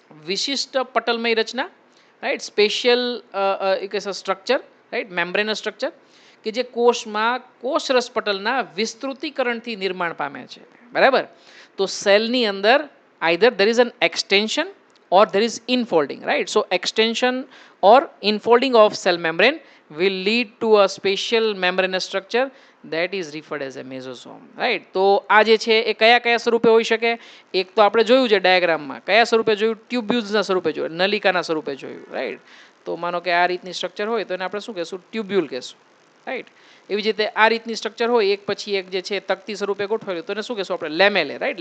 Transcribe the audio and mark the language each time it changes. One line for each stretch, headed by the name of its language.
Gujarati: વિશિષ્ટ પટલમય રચના, right. Special એક structure, right, મેમ્બ્રેનસ structure કે જે કોષમાં કોષરસ પટલના વિસ્તૃતીકરણથી નિર્માણ પામે છે, બરાબર. તો સેલની અંદર
English: Either there is an extension or there is infolding, right. So extension or infolding of cell membrane will lead to a special membranous structure that is referred as a mesosome, right.
Gujarati: તો આ જે છે એ કયા કયા સ્વરૂપે હોઈ શકે? એક તો આપણે જોયું છે ડાયાગ્રામમાં, કયા સ્વરૂપે જોયું? ટ્યુબ્યુલ્સના સ્વરૂપે જોયું, નલિકાના સ્વરૂપે જોયું, રાઈટ. તો માનો કે આ રીતની સ્ટ્રક્ચર હોય તો એને આપણે શું કહેશું? ટ્યુબ્યુલ કહેશું, રાઈટ. એવી જ રીતે આ રીતની સ્ટ્રક્ચર હોય, એક પછી એક જે છે તકતી સ્વરૂપે ગોઠવેલું, તો એને શું કહેશું આપણે? લેમેલે, રાઈટ.